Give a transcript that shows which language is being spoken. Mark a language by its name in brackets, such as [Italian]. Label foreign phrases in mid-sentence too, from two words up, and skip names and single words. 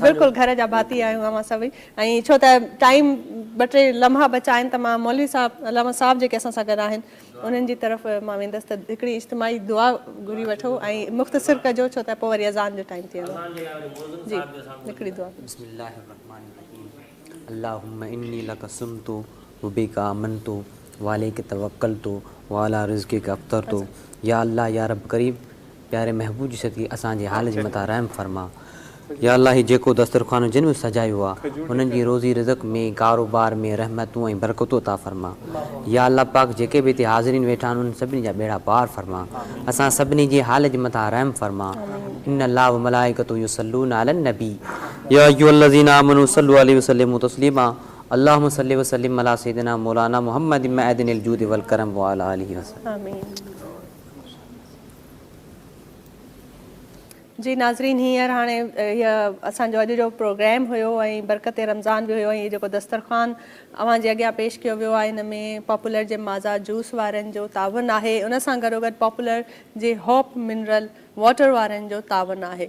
[Sindhi] बिल्कुलु घर जा भाती आहियूं असां सभई, ऐं छो त टाइम ॿ टे लम्हा बचा आहिनि त मां मौलवी साहिबु अलामा साहिबु जेके असां सां गॾु आहिनि उन्हनि जी तरफ़ मां वेंदसि त हिकिड़ी इज्तिमाही दुआ घुरी वठो ऐं मुख़्तसिर कजो, छो त पोइ वरी अज़ान जो टाइम थी वेंदो। जी, हिकिड़ी दुआ। [Arabic] اللهم إني لك صمت وبك آمنت وعليك توكلت وعلى رزقك أفطرت. يا الله يا رب كريم, [Sindhi] प्यारे महबूब जी सदक़े असांजे हाल जे मथां रहम फरमा। [Arabic] يا الله [Sindhi] ही जेको दस्तरख़ानो जिन में सजायो आहे हुननि जी रोज़ी रिज़क़ में, कारोबार में रहमतूं ऐं बरकतूं अता फरमा। [Arabic] يا الله پاک [Sindhi] जेके बि हिते हाज़िरीन वेठा आहिनि उन्हनि सभिनी जा बेड़ा पार फरमा। असां सभिनी जे हाल जे मथां रहम फरमा। [Arabic] إن الله وملائكته يصلون على النبي يا أيها الذين آمنوا صلوا عليه وسلموا تسليما. اللهم صل وسلم على سيدنا مولانا محمد معدن الجود والكرم وعلى آله وسلم. आमीन। [Sindhi] जी नाज़रीन, हींअर हाणे हीअ असांजो अॼु जो प्रोग्राम हुयो ऐं बरकत रमज़ान बि हुयो, ऐं जेको दस्तरख़ान अव्हां जे अॻियां पेश कयो वियो आहे हिन में पॉपुलर जे माज़ा जूस वारनि जो तावन आहे, उन सां गॾोगॾु पॉपुलर जे होप [English] mineral water [Sindhi] वारनि जो तावन आहे।